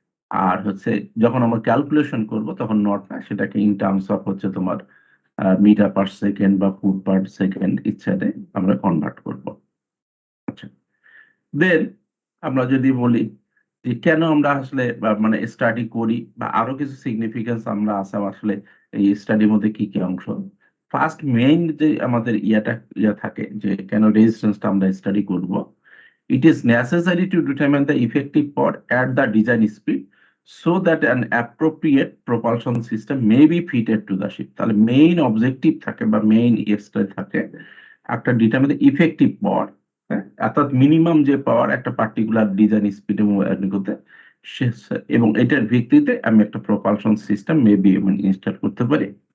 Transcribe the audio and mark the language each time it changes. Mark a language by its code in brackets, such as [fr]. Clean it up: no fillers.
[bn] আর হচ্ছে যখন আমরা ক্যালকুলেশন করব তখন নট না, সেটাকে ইন টার্মস অফ হচ্ছে তোমার মিটার পার সেকেন্ড বা ফুট পার সেকেন্ড ইত্যাদি আমরা কনভার্ট করব। আচ্ছা, দেন আমরা যদি বলি যে কেন আমরা আসলে মানে স্টাডি করি বা আরো কিছু সিগনিফিকেন্স আমরা আছে আসলে এই স্টাডির মধ্যে কি কি অংশ। ফার্স্ট মেইন যে আমাদের ইয়া থাকে যে কেন রেজিস্ট্যান্সটা আমরা স্টাডি করব, [en] it is necessary to determine the effective power at the design speed so that an appropriate propulsion system may be fitted to the ship. [bn] তাহলে মেইন অবজেক্টিভ থাকে বা মেইন ইয়েসটা থাকে একটা ডিটারমিন ইফেক্টিভ পাওয়ার, অর্থাৎ মিনিমাম যে পাওয়ার একটা particular design স্পিডে করতে এবং এটার ভিত্তিতে আমি একটা প্রপালশন সিস্টেম মেবি ইনস্টল করতে পারি।